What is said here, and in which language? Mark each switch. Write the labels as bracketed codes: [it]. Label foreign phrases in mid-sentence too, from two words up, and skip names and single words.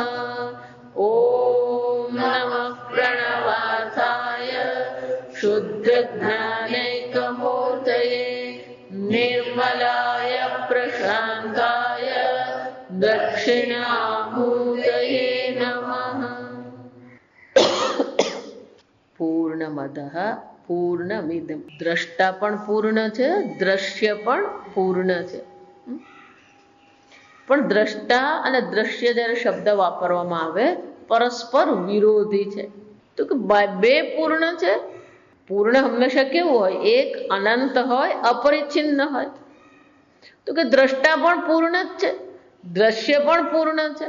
[sa] ॐ नमः प्रणवार्थाय शुद्धज्ञानैकमूर्तये निर्मलाय प्रशान्ताय दक्षिणामूर्तये नमः। પૂર્ણમદઃ પૂર્ણમિદં [gu] દ્રષ્ટા પણ પૂર્ણ છે દ્રશ્ય પણ પૂર્ણ છે પણ દ્રષ્ટા અને દ્રશ્ય જ્યારે શબ્દ વાપરવામાં આવે પરસ્પર વિરોધી છે તો કે બે પૂર્ણ છે। પૂર્ણ હંમેશા કેવું હોય એક અનંત હોય અપરિચ્છિન્ન હોય તો કે દ્રષ્ટા પણ પૂર્ણ જ છે દ્રશ્ય પણ પૂર્ણ છે।